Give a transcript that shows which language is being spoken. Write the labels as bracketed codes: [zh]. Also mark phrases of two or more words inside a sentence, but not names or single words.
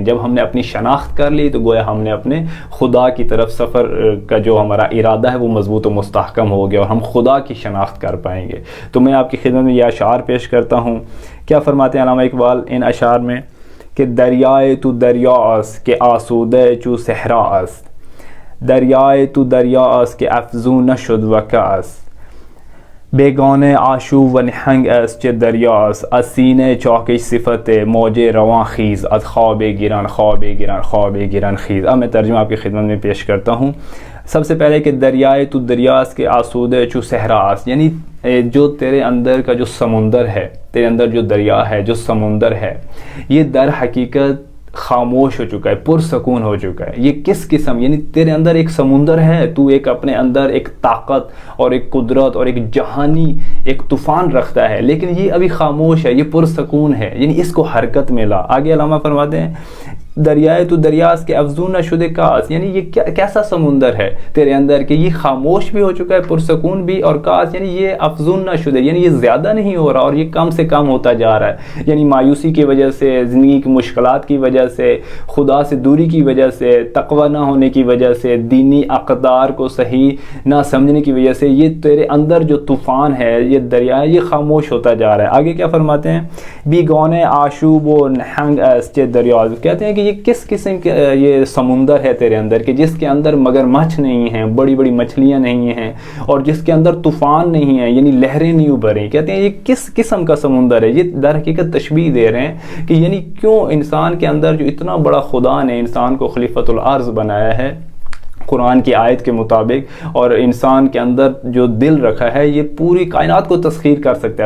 [ur] جب ہم نے اپنی شناخت کر لی تو گویا ہم نے اپنے خدا کی طرف سفر کا جو ہمارا ارادہ ہے وہ مضبوط و مستحکم ہو گیا اور ہم خدا کی شناخت کر پائیں گے۔ تو میں آپ کی خدمت میں یہ اشعار پیش کرتا ہوں۔ کیا فرماتے ہیں علامہ اقبال ان اشعار میں کہ [fa] دریائے تو دریا است کہ آسودہ چو صحرا است، دریائے تو دریا است کہ افزون نشد وکا است، بیگانه آشوب و نهنگ است چه دریاست، از سینه چاکش صفت موج رواں خیز، از خواب گیران خواب گیران خواب گیران خیز۔ [ur] اب میں ترجمہ آپ کی خدمت میں پیش کرتا ہوں۔ سب سے پہلے کہ [fa] دریائے تو دریاست کے آسودہ چو صحرا است، [ur] یعنی جو تیرے اندر کا جو سمندر ہے، تیرے اندر جو دریا ہے، جو سمندر ہے، یہ در حقیقت خاموش ہو چکا ہے، پرسکون ہو چکا ہے۔ یہ کس قسم، یعنی تیرے اندر ایک سمندر ہے، تو ایک اپنے اندر ایک طاقت اور ایک قدرت اور ایک جہانی ایک طوفان رکھتا ہے، لیکن یہ ابھی خاموش ہے، یہ پرسکون ہے، یعنی اس کو حرکت میں لا۔ آگے علامہ فرماتے ہیں [fa] دریائے تو دریاست کے افزون نشد کاس، [ur] یعنی یہ کیسا سمندر ہے تیرے اندر کہ یہ خاموش بھی ہو چکا ہے، پرسکون بھی، اور کاس یعنی یہ [fa] افزون نشد [ur] ہے، یعنی یہ زیادہ نہیں ہو رہا اور یہ کم سے کم ہوتا جا رہا ہے، یعنی مایوسی کی وجہ سے، زندگی کی مشکلات کی وجہ سے، خدا سے دوری کی وجہ سے، تقوی نہ ہونے کی وجہ سے، دینی اقدار کو صحیح نہ سمجھنے کی وجہ سے یہ تیرے اندر جو طوفان ہے، یہ دریا ہے، یہ خاموش ہوتا جا رہا ہے۔ آگے کیا فرماتے ہیں [fa] بیگانے آشوب و نہنگ است دریا، [ur] کہتے ہیں کہ یہ کس قسم کے یہ سمندر ہے تیرے اندر کہ جس کے اندر مگر مچھ نہیں ہیں، بڑی بڑی مچھلیاں نہیں ہیں، اور جس کے اندر طوفان نہیں ہیں، یعنی لہریں نہیں ابھریں۔ کہتے ہیں یہ کس قسم کا سمندر ہے، یہ در حقیقت تشبیہ دے رہے ہیں کہ یعنی کیوں انسان کے اندر جو اتنا بڑا خدا نے انسان کو [ar] خلیفۃ الارض [ur] بنایا ہے قرآن کی آیت کے مطابق، اور انسان کے اندر جو دل رکھا ہے یہ پوری کائنات کو تسخیر کر سکتا ہے۔